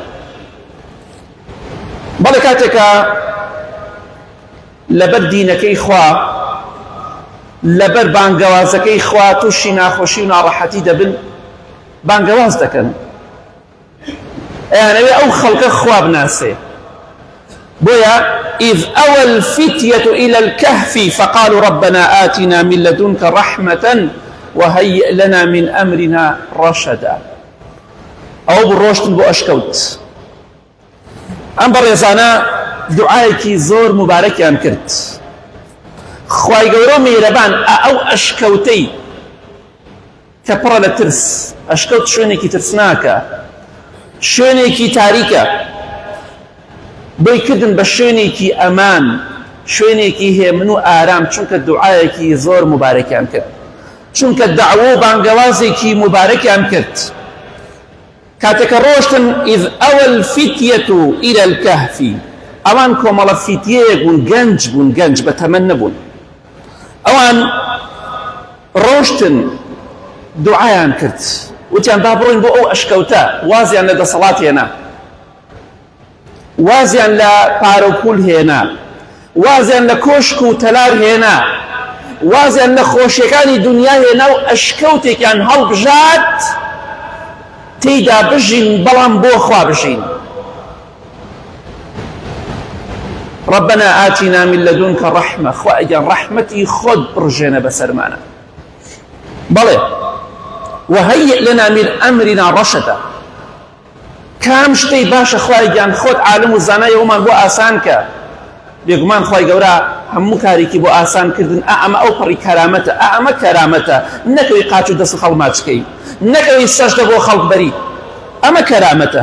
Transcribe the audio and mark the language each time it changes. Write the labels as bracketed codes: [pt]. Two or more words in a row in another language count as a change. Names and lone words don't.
[ckb] بەڵێ کاتێکە لەبەر دینەکەی خوا، لەبەر بانگەوازەکەی خوا تووشی ناخۆشی و ناڕەحەتی دەبن، بانگەواز دەکەن، ئەیانەوێ ئەو خەڵکە خوا بناسێ. [ar] بۆیە إذ أوى الفتية إلى الكهف فقالوا ربنا آتنا من لدنك رحمة وهيئ لنا من أمرنا رشدا. [ckb] ئەو بڕۆشتن بۆ ئەشکەوت. ئەم بەڕێزانە دوعایەکی زۆر مبارەکیان کرد. خوای گەورە میهرەبان ئەو ئەشکەوتەی کە پڕە لە ترس، ئەشکەوت شوێنێکی ترسناکە، شوێنێکی تاریکە، بۆی کردن بە شوێنێکی ئەمان، شوێنێکی هێمن و ئارام، چونکە دوعایەکی زۆر مبارەکیان کرد، چونکە دەعوە و بانگەوازێکی مبارەکیان کرد. کاتێکە ڕۆشتن [ar] إذ أوى الفتية إلى الكهف، [ckb] ئەوان کۆمەڵە فتیەیەک بوون، گەنج بوون، گەنج بە تەمەن نەبوون. ئەوان ڕۆشتن دوعایان کرد، وتیان با بڕۆین بۆ ئەو ئەشکەوتە، وازیان لە دەسەڵات هێنا، وازیان لە پارە و پول هێنا، وازیان لە کۆشک و تەلار هێنا، وازیان لە خۆشیەکانی دنیا هێنا و ئەشکەوتێکیان هەڵبژات تێیدا بژین، بەڵام بۆ خوا بژین. [ar] ربنا آتنا من لدنك رحمة، [ckb] خوا ئەگەن ڕەحمەتی خۆت بڕژێنە بەسەرمانە، بەڵێ [ar] وهيئ لنا من أمرنا رشدا، [ckb] کام شتەی باشە خوای گیان خۆت عالم و زانای ئەومان بۆ ئاسان کە. بێگومان خوای گەورە هەموو کارێکی بۆ ئاسان کردن، ئەمە ئەو پەڕی کەرامەتە، ئەمە کەرامەتە، نەکەوی قاچ و دەست خەڵماچکەی، نەکەوی سەجدە بۆ خەڵک بەری، ئەمە کەرامەتە.